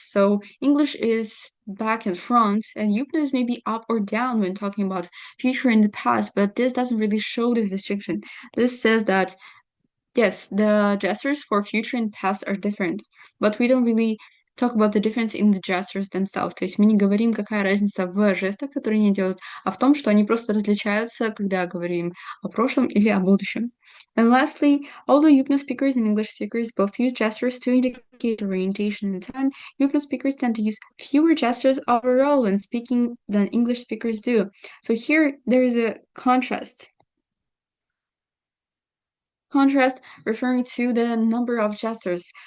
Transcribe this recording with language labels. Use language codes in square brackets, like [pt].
[en] So English is back and front, and Yupna is maybe up or down when talking about future and the past, but this doesn't really show this distinction. This says that yes, the gestures for future and past are different, but we don't really talk about the difference in the gestures themselves. [ru] То есть мы не говорим, какая разница в жестах, которые они делают, а в том, что они просто различаются, когда говорим о прошлом или о будущем. [en] And lastly, although Yupno speakers and English speakers both use gestures to indicate orientation in time, Yupno speakers tend to use fewer gestures overall when speaking than English speakers do. So here there is a contrast referring to the number of gestures.